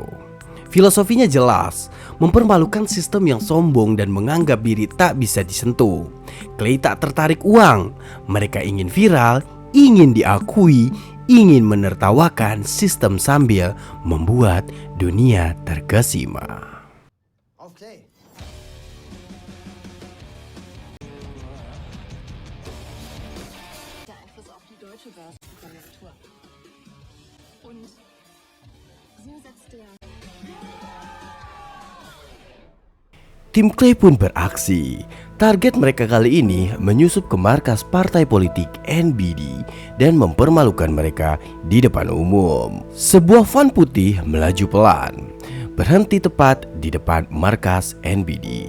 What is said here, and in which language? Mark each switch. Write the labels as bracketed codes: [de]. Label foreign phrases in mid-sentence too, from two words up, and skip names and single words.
[id] Filosofinya jelas, mempermalukan sistem yang sombong dan menganggap diri tak bisa disentuh. Clay tak tertarik uang, mereka ingin viral, ingin diakui, ingin menertawakan sistem sambil membuat dunia terkesima. [de] Auf Clay. Der Einfluss auf die deutsche Börsenkonjunktur. Und so setzt der [id] Tim Clay pun beraksi. Target mereka kali ini menyusup ke markas partai politik NBD dan mempermalukan mereka di depan umum. Sebuah van putih melaju pelan, berhenti tepat di depan markas NBD.